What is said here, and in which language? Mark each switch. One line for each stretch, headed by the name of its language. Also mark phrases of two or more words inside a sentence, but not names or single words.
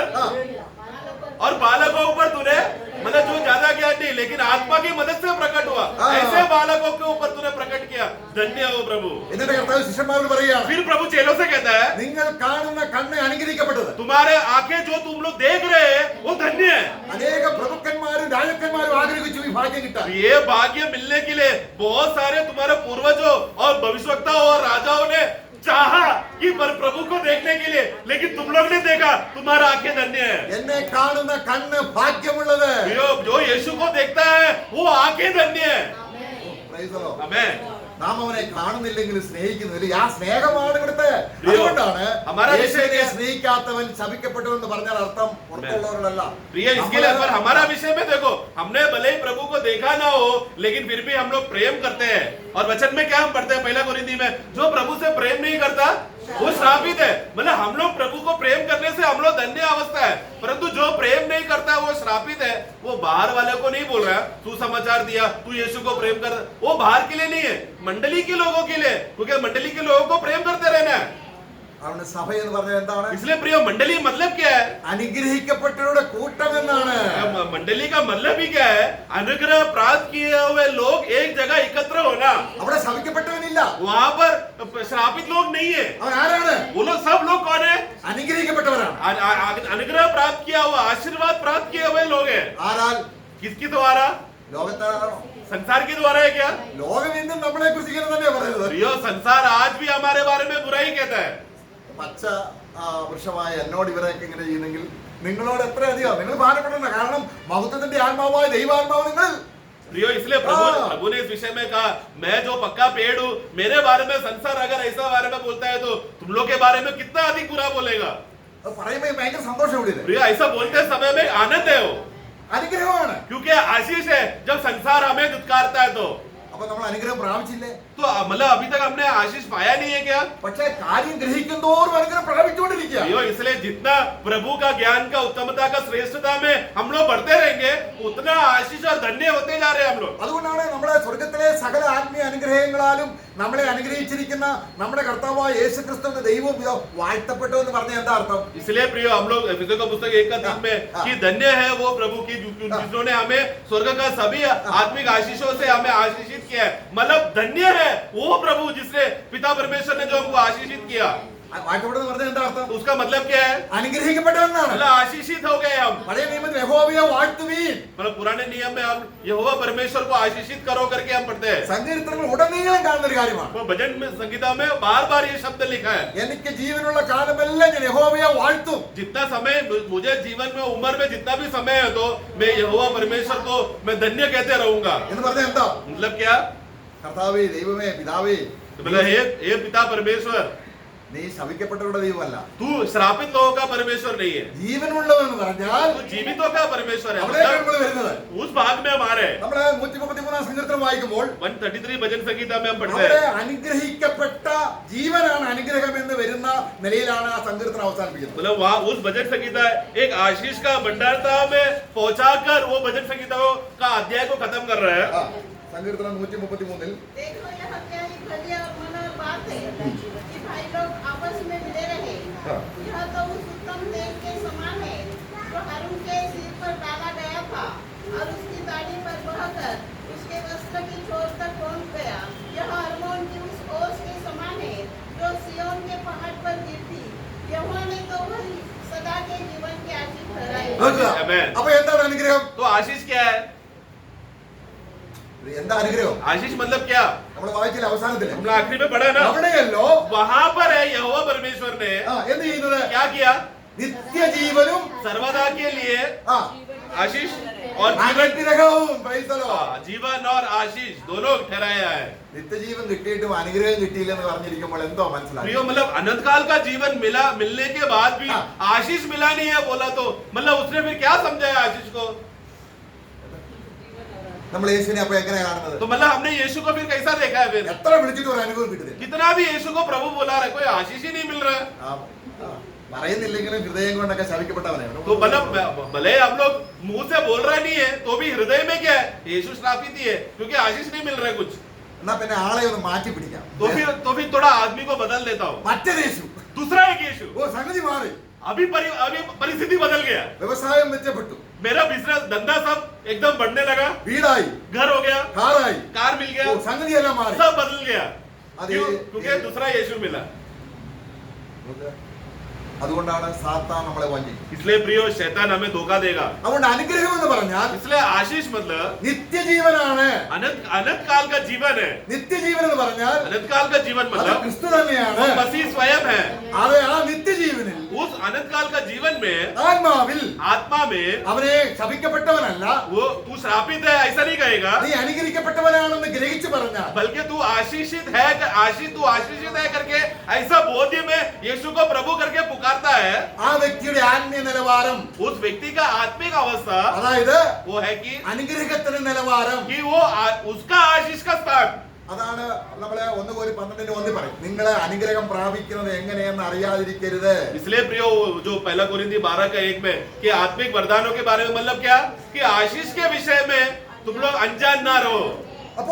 Malayalam: ആ,
Hindi: और बालकों ऊपर तूने, मतलब जो ज्यादा ज्ञान नहीं लेकिन आत्मा की मदद से प्रकट हुआ, हाँ। ऐसे बालकों के ऊपर तूने प्रकट किया। धन्य हो प्रभु।
Malayalam: എന്നിട്ട് കർത്താവ് ശിഷ്യന്മാരോട് പറയുകയാണ്,
Hindi: फिर प्रभु चेलों से कहता है,
Malayalam: നിങ്ങൾ കാണുന്ന കണ്ണ് അനുഗ്രഹിക്കപ്പെട്ടത്.
Hindi: तुम्हारे आंखें जो तुम लोग देख रहे हैं वो धन्य है।
Malayalam: അനേക പ്രഭുക്കന്മാരും രാജാക്കന്മാരും ആഗ്രഹിച്ചു ഈ ഭാഗ്യം കിട്ടാൻ.
Hindi: ये भाग्य मिलने के लिए बहुत सारे तुम्हारे पूर्वजों और भविष्यवक्ताओं और राजाओं ने चाहा कि पर प्रभु को देखने के लिए, लेकिन तुम लोग ने देखा, तुम्हारा आंखें धन्य है।
Malayalam: എന്നെ കാണുന്ന കണ്ണ് ഭാഗ്യമുള്ളത്.
Hindi: जो यीशु को देखता है वो आंखें धन्य है।
English: Praise the Lord.
Hindi: आमेन।
Malayalam: നാം അവനെ കാണുന്നില്ലെങ്കിൽ സ്നേഹിക്കുന്നില്ല. ആ സ്നേഹമാണ് ഇവിടുത്തെ. പ്രിയോ, അതുകൊണ്ടാണ്
Hindi: हमारा विषय
Malayalam: യേശുവിനെ
Hindi: क्या है?
Malayalam: സ്നേഹിക്കാത്തവൻ ശപിക്കപ്പെട്ടു എന്ന് പറഞ്ഞാൽ അർത്ഥം പുറത്തുള്ളവരോടല്ല.
Hindi: प्रिय, इसके लिए पर हमारा विषय में देखो, हमने भले ही प्रभु को देखा ना हो, लेकिन फिर भी हम लोग प्रेम करते हैं। और वचन में क्या हम पढ़ते हैं 1 कोरिन्थी में, जो प्रभु से प्रेम नहीं करता वो श्रापित है। मतलब हम लोग प्रभु को प्रेम करने से हम लोग धन्य अवस्था है, परंतु जो प्रेम नहीं करता है वो श्रापित है। वो बाहर वाले को नहीं बोल रहा है तू समाचार दिया, तू यीशु को प्रेम कर, वो बाहर के लिए नहीं है, मंडली के लोगों के लिए, क्योंकि मंडली के लोगों को प्रेम करते रहना है।
Malayalam: അവന് സഭ എന്ന് പറഞ്ഞാൽ എന്താണ്?
Hindi: इसलिए प्रिय मंडली मतलब क्या है?
Malayalam: അനുഗ്രഹിക്കപ്പെട്ടവരുടെ കൂട്ടം എന്നാണ്.
Hindi: मंडली का मतलब ही क्या है? अनुग्रह प्राप्त किए हुए लोग एक जगह एकत्र होना.
Malayalam: അവിടെ ശപിക്കപ്പെട്ടവനില്ല.
Hindi: वहां पर श्रापित लोग नहीं है.
Malayalam: അവൻ ആരാണ്?
Hindi: वो लोग सब लोग कौन है?
Malayalam: അനുഗ്രഹിക്കപ്പെട്ടവരാണ്.
Hindi: अनुग्रह प्राप्त किया हुआ, आशीर्वाद प्राप्त किए हुए लोग हैं.
Malayalam: ആരാൽ?
Hindi: किसके द्वारा?
Malayalam: ലോകത്താണോ?
Hindi: संसार के द्वारा है क्या?
Malayalam: ലോകം ഇന്നും നമ്മളെ കുറിച്ച് ഇങ്ങനെ തന്നെ പറയുന്നത്.
Hindi: प्रियो, संसार आज भी हमारे बारे में बुराई कहता है.
Malayalam: പച്ച വൃക്ഷമായ എന്നോട് ഇവരൊക്കെ ഇങ്ങനെ ചെയ്യുന്നെങ്കിൽ നിങ്ങളോട് എത്ര അധികം നിങ്ങൾ ഭാരപ്പെടണം. കാരണം മഹത്വത്തിന്റെ ആത്മാവായ ദൈവാത്മാവ് നിങ്ങൾ.
Hindi: प्रियो, इसलिए प्रभु ने इस विषय में कहा, मैं जो पक्का पेड़ हूँ, मेरे बारे में संसार अगर ऐसा बारे में बोलता है तो तुम लोग के बारे में कितना अधिक बुरा बोलेगा.
Malayalam: അത് പറയുമ്പോൾ ഭയങ്കര സന്തോഷം ഇവിടെ.
Hindi: प्रियो, ऐसा बोलते समय में आनंद है वो,
Malayalam: അനുഗ്രഹമാണ്.
Hindi: क्योंकि आशीष है. जब संसार हमें दुत्कारता है
Malayalam: അപ്പൊ നമ്മൾ അനുഗ്രഹം പ്രാപിച്ചില്ലേ?
Hindi: तो मतलब अभी तक हमने आशीष पाया नहीं है क्या?
Malayalam: പക്ഷേ കാര്യം ഗ്രഹിക്കുന്തോറും അനുഗ്രഹം പ്രാപിച്ചുകൊണ്ടിരിക്കുക.
Hindi: प्रियो, इसलिए जितना प्रभु का ज्ञान का उत्तमता का श्रेष्ठता में हम लोग बढ़ते रहेंगे, उतना आशीष और धन्य होते जा रहे हैं हम लोग.
Malayalam: അതുകൊണ്ടാണ് നമ്മുടെ സ്വർഗത്തിലെ സകല ആത്മീയ അനുഗ്രഹങ്ങളാലും നമ്മളെ അനുഗ്രഹിച്ചിരിക്കുന്ന നമ്മുടെ കർത്താവായ യേശുക്രിസ്തുവിന്റെ ദൈവവും പിതാവും വാഴ്ത്തപ്പെട്ടു എന്ന് പറഞ്ഞ എന്താ अर्थം?
Hindi: इसलिए प्रियो, हम लोग एफेसों का पुस्तक 1:3 में कि धन्य है वो प्रभु की जिन्होंने हमें स्वर्ग का सभी आत्मिक आशीषों से हमें आशीषित किया है. मतलब धन्य है वो प्रभु जिसने पिता परमेश्वर ने जो हमको आशीषित किया.
Malayalam: വാഴ്ത്തപ്പെടുന്ന പറഞ്ഞ എന്താ अर्थം?
Hindi: उसका मतलब क्या है?
Malayalam: അനുഗ്രഹിക്കപ്പെട്ടവനാണ്.
Hindi: मतलब आशीषित हो गए हम.
Malayalam: പഴയ നിയമത്തിൽ യഹോവയെ വാഴ്ത്തുവീൻ.
Hindi: मतलब पुराने नियम में हम यहोवा परमेश्वर को आशीषित करो करके हम पढ़ते हैं.
Malayalam: സങ്കീർത്തനങ്ങൾ ഉടനീളം കാണുന്ന ഒരു കാര്യമാണ്.
Hindi: वो भजन में संगीता में बार बार ये शब्द लिखा है.
Malayalam: എനിക്ക് ജീവനുള്ള കാലമെല്ലാം ഞാൻ യഹോവയെ വാഴ്ത്തും.
Hindi: जितना समय मुझे जीवन में उम्र में जितना भी समय है तो मैं यहोवा परमेश्वर को मैं धन्य कहते रहूंगा.
Malayalam: എന്ന് പറഞ്ഞ എന്താ?
Hindi: मतलब क्या?
Malayalam: കർത്താവേ, ദൈവമേ, പിതാവേ,
Hindi: मतलब हे पिता परमेश्वर,
Malayalam: നീ ശപിക്കപ്പെട്ടവരുടെ ദൈവമല്ല.
Hindi: तू श्रापित लोगों का परमेश्वर नहीं है.
Malayalam: ജീവനുള്ളവൻ എന്ന് പറഞ്ഞാൽ
Hindi: तू जीवितों का परमेश्वर है.
Malayalam: അവിടേക്കാണ്
Hindi: मतलब
Malayalam: നമ്മൾ വരുന്നത്.
Hindi: उस भाग में हमारे
Malayalam: നമ്മള് 133 സങ്കീർത്തനം വായിക്കുമ്പോൾ
Hindi: 133 भजन संगीता में हम पढ़ते
Malayalam: അവിടെ
Hindi: हैं.
Malayalam: അനുഗ്രഹിക്കപ്പെട്ട ജീവനാണ് അനുഗ്രഹം എന്ന് വരുന്ന നിലയിലാണ് ആ സങ്കീർത്തനം അവസാനിപ്പിക്കുന്നത്.
Hindi: मतलब वहाँ उस भजन संगीता एक आशीष का भंडारता में पहुंचाकर वो भजन संगीता का अध्याय को खत्म कर रहा है.
Malayalam: സങ്കീർത്തനം 133
Hindi: देखो यह क्या ही भली और मनोहर बात है कि भाई लोग आपस में मिले रहे. यह तो उस उत्तम तेल के समान है जो हारून के सिर पर डाला गया था और उसकी दाढ़ी पर बहकर उसके वस्त्र की छोर तक पहुंच गया. यह हरमोन की उस ओस के समान है जो सिय्योन के पहाड़ पर गिरती. यहोवा ने तो वही सदा के जीवन के आशीष ठहराए.
English: Amen.
Malayalam: അപ്പൊ എന്താണ് അനുഗ്രഹം?
Hindi: तो आशीष क्या है?
Malayalam: എന്താ അനുഗ്രഹം?
Hindi: आशीष मतलब क्या?
Malayalam: നമ്മൾ വായിച്ചില്ല അവസാനത്തില്.
Hindi: हम लोग आखिरी में पढ़ा ना,
Malayalam: അവിടെയല്ലോ
Hindi: वहां पर है यहोवा परमेश्वर ने
Malayalam: എന്ത് ചെയ്യുന്നത്?
Hindi: क्या किया?
Malayalam: നിത്യജീവനും
Hindi: सर्वदा के लिए आशीष और
Malayalam: അനുഗ്രഹവും.
English: Praise the Lord.
Hindi: जीवन और आशीष दोनों ठहराया है.
Malayalam: നിത്യജീവൻ കിട്ടിയിട്ടും അനുഗ്രഹം കിട്ടിയില്ലെന്ന് പറഞ്ഞിരിക്കുമ്പോൾ എന്തോ മനസ്സിലായി?
Hindi: प्रियो, मतलब अनंत काल का जीवन मिलने के बाद भी आशीष मिला नहीं है बोला तो मतलब उसने फिर क्या समझा है आशीष को?
Malayalam: നമ്മൾ യേശുവിനെ അപ്പൊ എങ്ങനെ കാണുന്നത്?
Hindi: तो मतलब हमने यीशु को फिर कैसा देखा है? फिर
Malayalam: എത്ര വിളിച്ചിട്ട് ഒരു അനുഭവം കിട്ടുന്നില്ല.
Hindi: कितना भी यीशु को प्रभु बोला रहा है, कोई आशीष ही नहीं मिल रहा है.
Malayalam: പറയുന്നില്ലെങ്കിലും ഹൃദയം കൊണ്ടൊക്കെ ശപിക്കപ്പെട്ടവനാണ്.
Hindi: तो मतलब भले हम लोग मुंह से बोल रहा नहीं है तो भी हृदय में क्या है? यीशु श्रापित ही है क्योंकि आशीष नहीं मिल रहा है कुछ.
Malayalam: എന്നാ പിന്നെ ആളെ ഒന്ന് മാറ്റി പിടിക്കാം.
Hindi: तो फिर थोड़ा आदमी को बदल देता हूँ.
Malayalam: മറ്റൊരു യേശു.
Hindi: दूसरा एक यीशु.
Malayalam: ഓ, സംഗതി മാറി.
Hindi: अभी परिस्थिति बदल गया.
Malayalam: വ്യവസായം മെച്ചപ്പെട്ടു.
Hindi: मेरा बिजनेस धंधा सब एकदम बढ़ने लगा.
Malayalam: വീടായി,
Hindi: घर हो गया,
Malayalam: കാറായി,
Hindi: कार मिल गया,
Malayalam: ഓ, സംഗതി എല്ലാം മാറി.
Hindi: सब बदल गया. अरे क्यों? क्योंकि दूसरा यीशु मिला.
Malayalam: അതുകൊണ്ടാണ് സാത്താൻ നമ്മളെ വഞ്ചിക്കും.
Hindi: इसलिए प्रियो, शैतान हमें धोखा देगा.
Malayalam: അതുകൊണ്ട് അനുഗ്രഹം എന്ന് പറഞ്ഞാൽ
Hindi: इसलिए आशीष मतलब
Malayalam: നിത്യജീവനാണ്.
Hindi: अनंत काल का जीवन है.
Malayalam: നിത്യജീവൻ എന്ന് പറഞ്ഞാൽ
Hindi: अनंत काल का जीवन
Malayalam: അത്
Hindi: मतलब
Malayalam: ക്രിസ്തു തന്നെയാണ്.
Hindi: वो मसीह स्वयं है.
Malayalam: അത് ആ നിത്യജീവനിൽ
Hindi: उस अनंत काल का जीवन में
Malayalam: ആത്മാവിൽ
Hindi: आत्मा में
Malayalam: അവനെ ശപിക്കപ്പെട്ടവനല്ല,
Hindi: वो तू श्रापित है ऐसा नहीं कहेगा,
Malayalam: നീ അനുഗ്രഹിക്കപ്പെട്ടവനാണെന്ന് ഗ്രഹിച്ചു പറഞ്ഞാൽ
Hindi: बल्कि तू आशीषित है करके ऐसा बोध्य में यीशु को प्रभु करके पुकारता है.
Malayalam: ആ വ്യക്തിയുടെ ആത്മീയ നിലവാരം,
Hindi: उस व्यक्ति का आत्मिक अवस्था
Malayalam: അതായത്
Hindi: वो है कि
Malayalam: അനുഗ്രഹത്തിന്റെ നിലവാരം,
Hindi: वो उसका आशीष का स्थान.
Malayalam: അതാണ് നമ്മളെ 1:12 പറയും, നിങ്ങളെ അനുഗ്രഹം പ്രാപിക്കുന്നത് എങ്ങനെയെന്ന് അറിയാതിരിക്കരുത്.
Hindi: इसलिए प्रियो, जो पहला कोरिन्थी 12:1 में कि आत्मिक वरदानों के बारे में मतलब क्या कि आशीष के विषय में तुम लोग अनजान ना रहो.